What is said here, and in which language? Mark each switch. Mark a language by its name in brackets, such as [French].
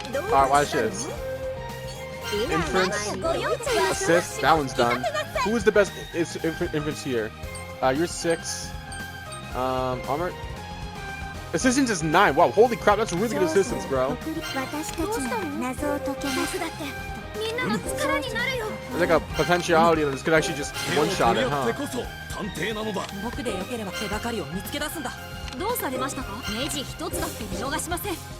[English] Alright, watch this. Inference. Assist. That one's done. Who is the best inference here? You're 6. Armor. Assistance is 9. Wow, holy crap, that's really good assistance, bro. [Japanese] 私たちの謎を解けますだってみんなの力になるよ [English] There's like a potentiality that this could actually just one-shot it, [Japanese] 手を取り合って [English] huh? [Japanese] こそ探偵なのだ。僕でよければ手がかりを見つけ出すんだ。どうされましたかネジ一つだって見逃しません